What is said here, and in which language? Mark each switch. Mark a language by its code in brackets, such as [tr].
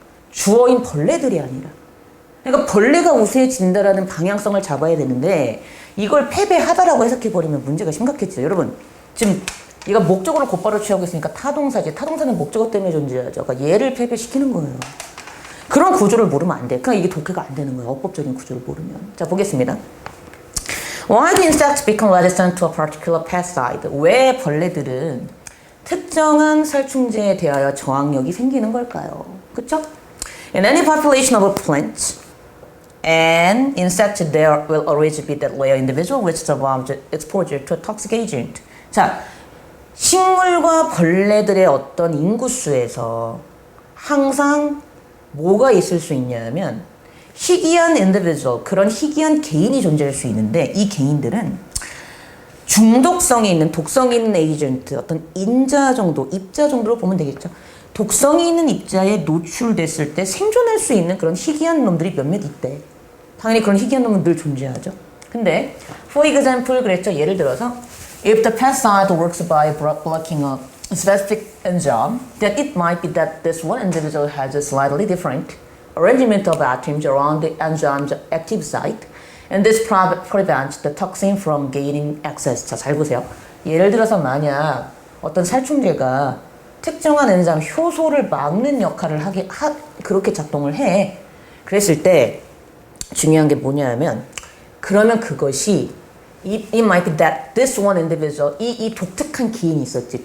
[ko] 주어인 벌레들이 아니라. 그러니까 벌레가 우세해진다라는 방향성을 잡아야 되는데 이걸 패배하다라고 해석해버리면 문제가 심각했죠. 여러분 지금 얘가 목적어를 곧바로 취하고 있으니까 타동사지. 타동사는 목적어 때문에 존재하죠. 그러니까 얘를 패배시키는 거예요. 그런 구조를 모르면 안 돼. 그러니까 이게 독해가 안 되는 거예요. 어법적인 구조를 모르면. 자, 보겠습니다. [en] Why do insects become resistant to a particular pesticide? [ko] 왜 벌레들은 특정한 살충제에 대하여 저항력이 생기는 걸까요? 그쵸? [en] In any population of plants and insects, there will always be that layer individual which survives exposure to a toxic agent. [ko] 자, 식물과 벌레들의 어떤 인구수에서 항상 뭐가 있을 수 있냐면 희귀한 individual, 그런 희귀한 개인이 존재할 수 있는데 이 개인들은 중독성이 있는, 독성이 있는 에이전트, 어떤 인자 정도, 입자 정도로 보면 되겠죠. 독성이 있는 입자에 노출됐을 때 생존할 수 있는 그런 희귀한 놈들이 몇몇 있대. 당연히 그런 희귀한 놈은 늘 존재하죠. 근데 [en] for example [ko] 그랬죠. 예를 들어서 [en] if the pesticide works by blocking a specific enzyme, then it might be that this one individual has a slightly different arrangement of atoms around the enzyme's active site, and this prevents the toxin from gaining access. [ko] 자, 잘 보세요. 예를 들어서 만약 어떤 살충제가 특정한 엔자임 효소를 막는 역할을 그렇게 작동을 해. 그랬을 때 중요한 게 뭐냐면 그러면 그것이 [en] It might be that this one individual, [ko] 이 독특한 개인이 있었지.